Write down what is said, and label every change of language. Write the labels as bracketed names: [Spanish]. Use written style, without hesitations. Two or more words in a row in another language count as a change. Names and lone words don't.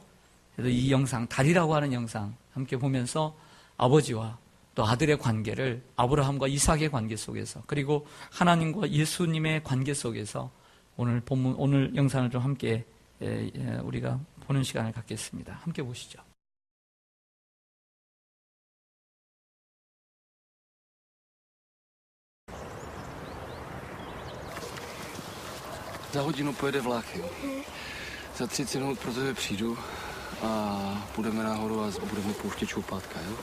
[Korean] 그래서 이 영상, 다리라고 하는 영상 함께 보면서 아버지와 또 아들의 관계를 아브라함과 이삭의 관계 속에서, 그리고 하나님과 예수님의 관계 속에서 오늘 본문, 오늘 영상을 좀 함께 우리가 보는 시간을 갖겠습니다. 함께 보시죠. [Czech] Za hodinu pojede vlak, jo. Za 30 minut pro tebe přijdu a půjdeme nahoru a budeme pouštět čoupátka, jo.